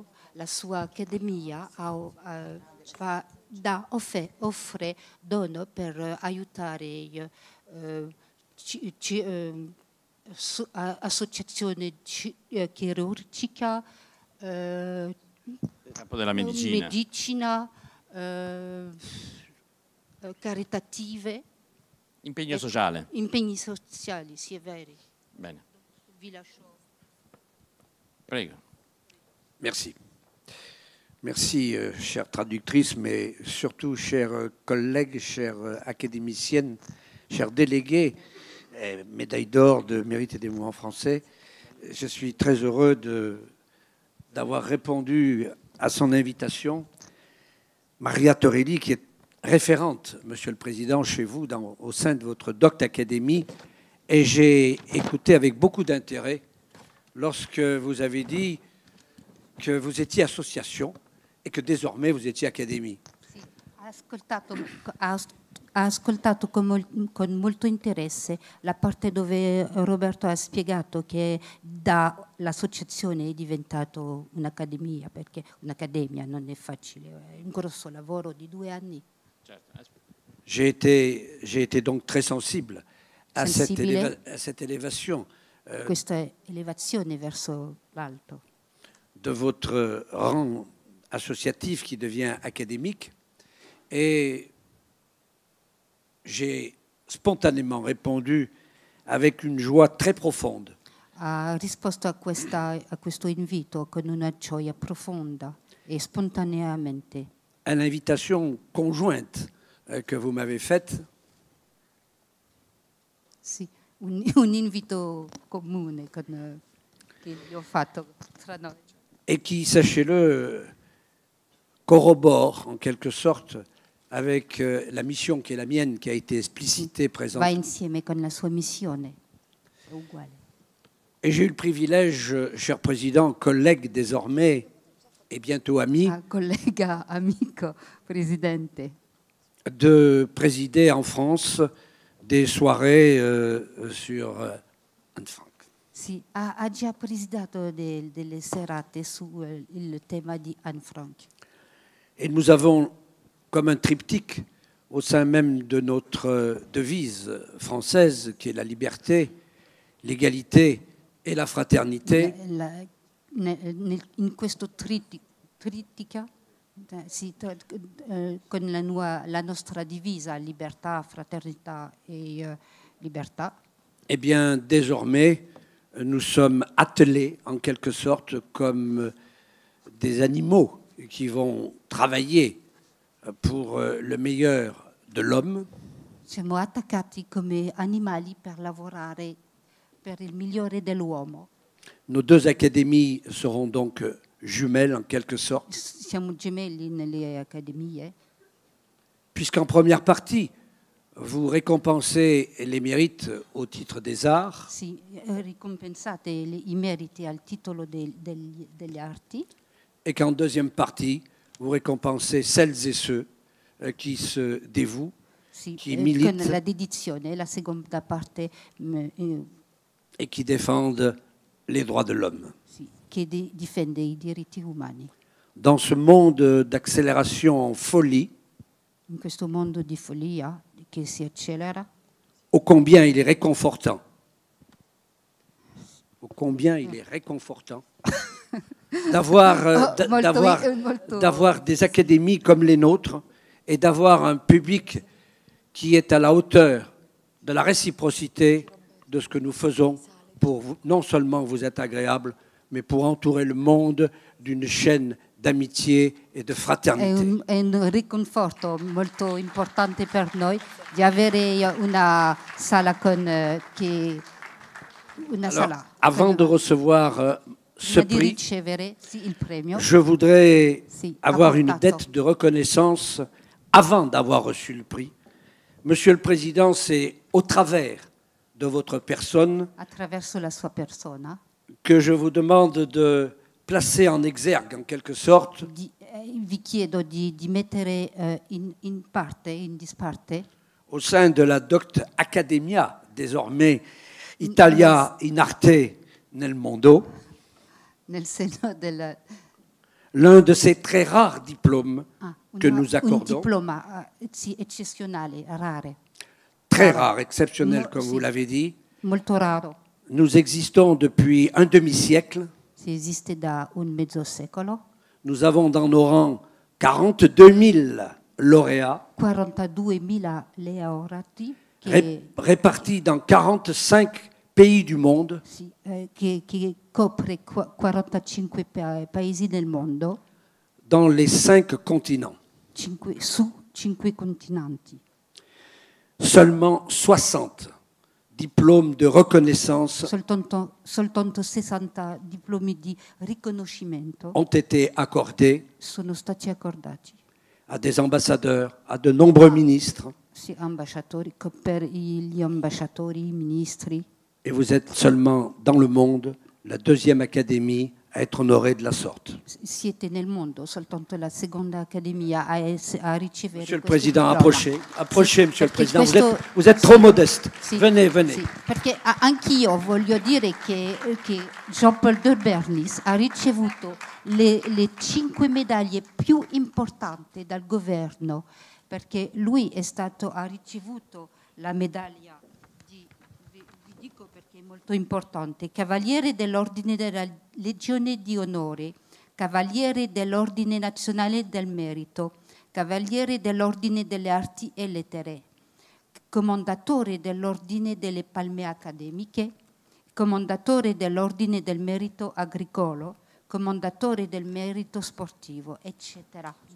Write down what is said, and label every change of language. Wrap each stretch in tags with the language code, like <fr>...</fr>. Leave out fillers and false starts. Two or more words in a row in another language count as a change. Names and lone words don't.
<it>La sua accademia offre dono per aiutare associazione chirurgica, campo della medicina, caritative. Impegno sociale. Impegni sociali, sì, è vero. Bene. Vi lascio. Prego.</it> <fr>Merci. Merci, chère traductrice, mais surtout, chers collègues, chères académiciennes, chers délégués, médaille d'or de mérite et des mouvements français. Je suis très heureux d'avoir répondu à son invitation. Maria Torelli, qui est référente, Monsieur le Président, chez vous, au sein de votre Doct Academy, et j'ai écouté avec beaucoup d'intérêt lorsque vous avez dit que vous étiez association</fr> <it>e che</it> <fr>désormais vous étiez accademia.</fr> <it>Sì, ha ascoltato con molto interesse la parte dove Roberto ha spiegato che dall'associazione è diventato un'accademia, perché un'accademia non è facile, è un grosso lavoro di 2 anni.</it> <fr>J'ai été donc très sensible à cette élévation.</fr> <it>Questa elevazione verso l'alto.</it> <fr>De votre rang associatif qui devient académique, et j'ai spontanément répondu avec une joie très profonde.</fr> <it>Ha risposto a questo invito con una gioia profonda e spontaneamente.</it> <fr>À l'invitation conjointe que vous m'avez faite.</fr> <it>Sì, un invito comune che gli ho fatto tra noi.</it> <fr>Et qui, sachez-le, corrobore en quelque sorte avec la mission qui est la mienne, qui a été explicitée, présente.</fr> <it>Va insieme con la sua missione, è uguale.</it> <fr>Et j'ai eu le privilège, cher président, collègue désormais et bientôt ami,</fr> <it>collega, amico, presidente,</it> <fr>de présider en France des soirées sur Anne Frank.</fr> <it>Sì, ha già presidato delle serate sul tema di Anne Frank.</it> <fr>Et nous avons comme un triptyque au sein même de notre devise française, qui est la liberté, l'égalité et la fraternité.</fr> <it>In questo trittico, con la nostra divisa, libertà, fraternità e libertà.</it> <fr>Eh bien, désormais, nous sommes attelés, en quelque sorte, comme des animaux qui vont travailler pour le meilleur de l'homme.</fr> <it>Siamo attaccati come animali per lavorare per il migliore dell'uomo.</it> <fr>Nos deux académies seront donc jumelles, en quelque sorte.</fr> <it>Siamo gemelli nelle accademie.</it> <fr>Puisqu'en première partie, vous récompensez les mérites au titre des arts.</fr> <it>Sì, ricompensate i meriti al titolo degli arti.</it> <fr>Et qu'en deuxième partie, vous récompensez celles et ceux qui se dévouent,</fr> <it>sì,</it> <fr>qui militent</fr> <it>con la dedizione, la seconda parte</it> <fr>et qui défendent les droits de l'homme.</fr> <it>sì, che difende i diritti umani.</it> <fr>Dans ce monde d'accélération en folie,</fr> <it>In questo mondo di follia che si accelera,</it> <fr>ô combien il est réconfortant, ô combien il est réconfortant d'avoir des académies comme les nôtres et d'avoir un public qui est à la hauteur de la réciprocité de ce que nous faisons pour vous, non seulement vous être agréable, mais pour entourer le monde d'une chaîne d'amitié</fr> <it>e di fraternità. È un riconforto molto importante per noi di avere una sala con una sala.</it> <fr>Avant de recevoir ce prix,</fr> <it>il premio,</it> <fr>je voudrais avoir une</fr> <it>apportato.</it> <fr>dette de reconnaissance avant d'avoir reçu le prix. Monsieur le Président, c'est au travers de votre personne</fr> <it>Attraverso la sua persona</it> <fr>que je vous demande de placer en exergue, en quelque sorte,</fr> <it>vi chiedo di mettere in parte, in disparte,</it> <fr>au sein de la Doct Academia, désormais Italia in arte nel mondo,</fr> <it>nel seno del</it> <fr>l'un de ces très rares diplômes que nous</fr> <it>un</it> <fr>accordons.</fr> <it>diploma eccezionale, rare,</it> <fr>Très rare, exceptionnel,</fr> <it>No,</it> <fr>comme</fr> <it>sì.</it> <fr>vous l'avez dit.</fr> <it>molto raro.</it> <fr>Nous existons depuis un demi-siècle.</fr> <it>Si esiste da un mezzo secolo,</it> <fr>Nous avons dans nos rangs 42 000 lauréats</fr> <it>42.000 laureati che,</it> <fr>répartis dans 45 pays du monde,</fr> <it>sì, che copre 45 paesi del mondo,</it> <fr>dans les 5 continents.</fr> <it>su 5 continenti.</it> <fr>Seulement 60 diplômes de reconnaissance</fr> <it>Soltanto 60 diplomi di riconoscimento</it> <fr>ont été accordés</fr> <it>sono stati accordati.</it> <fr>à des ambassadeurs, à de nombreux ministres,</fr> <it>Sì, ambasciatori, per gli ambasciatori, i ministri.</it> <fr>et vous êtes seulement dans le monde la deuxième académie à être honorée de la sorte.</fr> <it>Siete nel mondo, soltanto la seconda accademia a ricevere.</it> <fr>Monsieur le</fr> <it>questo</it> <fr>Président,</fr> <it>diploma.</it> <fr>approchez, Monsieur le</fr> <it>Perché</it> <fr>Président.</fr> <it>questo-</it> <fr>Vous êtes</fr> <it>sì,</it> <fr>trop modeste.</fr> <it>sì,</it> <fr>Venez, venez.</fr> <it>sì, perché anch'io voglio dire che Jean-Paul de Bernis ha ricevuto le 5 medaglie più importanti dal governo, perché lui ha ricevuto la medaglia vi dico perché è molto importante, Cavaliere dell'Ordine della Legione di Onore, Cavaliere dell'Ordine Nazionale del Merito, Cavaliere dell'Ordine delle Arti e Lettere, Commendatore dell'Ordine delle Palme Accademiche, Commendatore dell'Ordine del Merito Agricolo, Commendatore del Merito Sportivo, eccetera.</it>